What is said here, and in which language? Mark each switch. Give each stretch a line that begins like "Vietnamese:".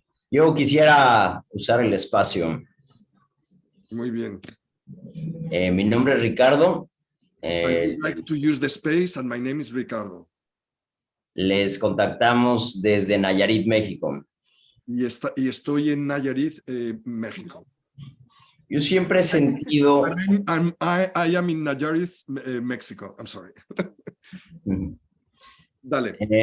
Spanish: Yo quisiera usar el espacio. Muy bien. Mi nombre es Ricardo.
English: I would like to use the space and my name is Ricardo.
Spanish: Les contactamos desde Nayarit, México. Y estoy en Nayarit, México. Yo siempre he sentido...
English: I am in Nayarit, Mexico. I'm sorry.
Spanish: Dale.